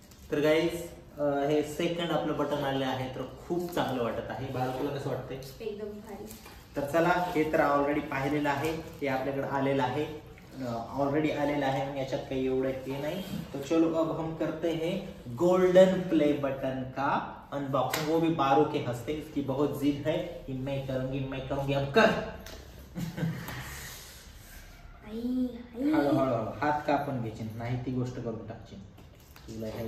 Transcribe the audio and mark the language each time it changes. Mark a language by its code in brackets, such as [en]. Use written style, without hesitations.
[mr] तर गाईज हे सेकंड आपलं बटन आले आहे, तर खूप चांगलं वाटत आहे। बाळा तुला कसं वाटतंय? एकदम भारी। तर चला, हे तर ऑलरेडी पाहिलेलं आहे, हे आपल्याकडे आलेलं आहे, ऑलरेडी आलेलं आहे, याच्यात काही एवढं हे नाही। [hi] तो चलो अब हम करते हैं गोल्डन प्ले बटन का अनबॉक्सिंग, वो भी बारू के हस्ते। इसकी बहुत जिद है कि मैं करूंगी। अब कर। [mr] हळूहळू हात कापून घ्यायचे, नाही ती गोष्ट करून टाकची तुला।